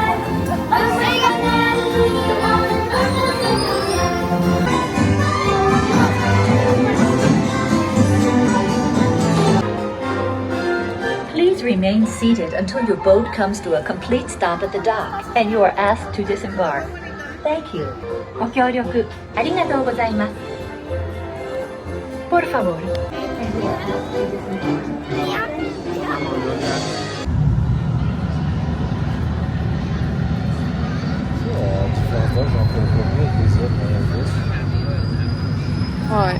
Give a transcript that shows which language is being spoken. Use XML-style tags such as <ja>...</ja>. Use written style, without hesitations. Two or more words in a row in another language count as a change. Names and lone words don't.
<en>Oh, sing a hallelujah, Please remain seated until your boat comes to a complete stop at the dock and you are asked to disembark. Thank you.</en> <ja>ご協力ありがとうございます。</ja> <es>Por favor.</es> <fr>Ouais.</fr>